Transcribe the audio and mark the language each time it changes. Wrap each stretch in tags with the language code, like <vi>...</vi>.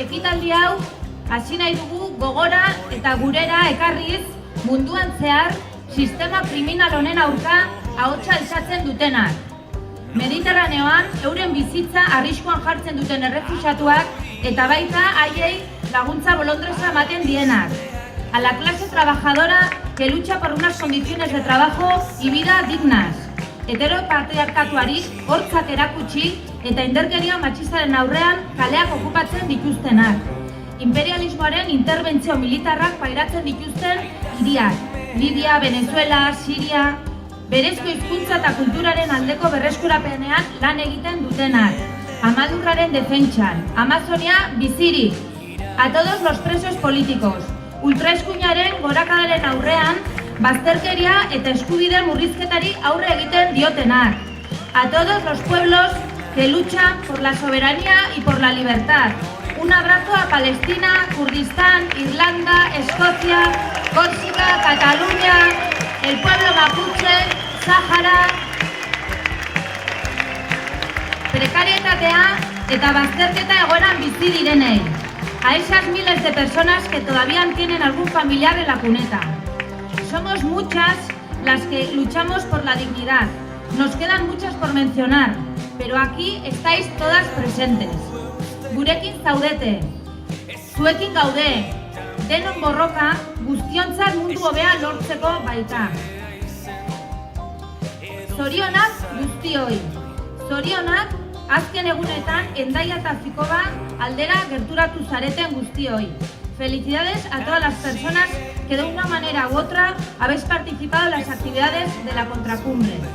<eu>hasi nahi dugu gogora eta gurera ekarriz munduan zehar sistema kriminal honen aurka ahotsa altxatzen dutenak. Mediterraneoan euren bizitza arriskuan jartzen duten errefuxiatuak eta baita haiei laguntza bolondresa ematen dienak.</eu> <es>A la clase trabajadora que lucha por unas condiciones de trabajo y vida dignas.</es> <eu>Heteropatriarkatuari hortzak erakutsi eta indarkeria matxistaren aurrean kaleak okupatzen dituztenak. Imperialismoaren interbentzio militarrak pairatzen dituzten hiriak. Libia, Venezuela, Siria, berezko hizkuntza eta kulturaren aldeko berreskurapenean lan egiten dutenak. Amadurraren defentsan, Amazonia bizirik.</eu> <es>A todos los presos políticos.</es> <eu>Ultraeskuinaren gorakadaren aurrean, bazterkeria eta eskubide murrizketari aurre egiten diotenak.</eu> <es>A todos los pueblos que luchan por la soberanía y por la libertad. Un abrazo a Palestina, Kurdistán, Irlanda, Escocia, Córcega, Cataluña, el pueblo mapuche, Sahara.</es> <eu>Prekarietatea eta bazterketa egoeran bizi direnei.</eu> <es>A esas miles de personas que todavía tienen algún familiar en la cuneta. Somos muchas las que luchamos por la dignidad. Nos quedan muchas por mencionar, pero aquí estáis todas presentes.</es> <eu>Gurekin zaudete, zuekin gaude, denon borroka guztiontzat mundu hobea lortzeko baita. Zorionak guztioi, zorionak azken egunetan Hendaia eta Fikoba aldera gerturatu zareten guztioi.</eu> <es>Felicidades a todas las personas que de una manera u otra habéis participado en las actividades de la contracumbre.</es>